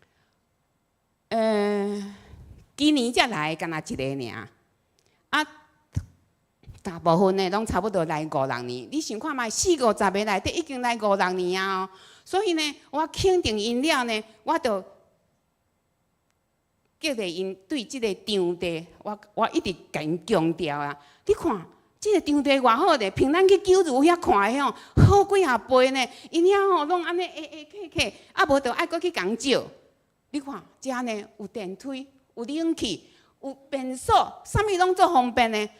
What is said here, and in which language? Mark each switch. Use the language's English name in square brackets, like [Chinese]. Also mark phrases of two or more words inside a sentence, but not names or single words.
[Min Nan Chinese] 今年才来敢若一个尔，啊，大部分呢拢差不多来5-6年。你想看觅40-50个内底已经来5-6年啊哦。所以呢，我肯定因了呢，我就激励因对即个场地，我一直甲因强调啊。你看，即个场地偌好咧，凭咱去九如遐看的吼，好几啊倍呢。因遐吼拢安尼客，啊无就爱搁去共借。你看，遮呢有电梯，有冷气，有便所，啥物拢做方便呢。